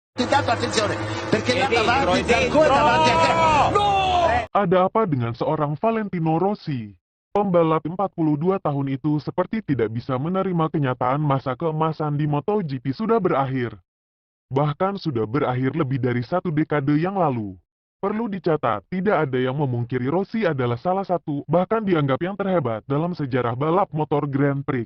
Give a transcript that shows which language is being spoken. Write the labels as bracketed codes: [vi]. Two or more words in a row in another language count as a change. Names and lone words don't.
[it] Intanto attenzione, perché là È davanti, ancora davanti a te. dentro! [id] Ada apa dengan seorang Valentino Rossi? Pembalap 42 tahun itu seperti tidak bisa menerima kenyataan masa keemasan di MotoGP sudah berakhir. Bahkan sudah berakhir lebih dari satu dekade yang lalu. Perlu dicatat, tidak ada yang memungkiri Rossi adalah salah satu, bahkan dianggap yang terhebat dalam sejarah balap motor Grand Prix.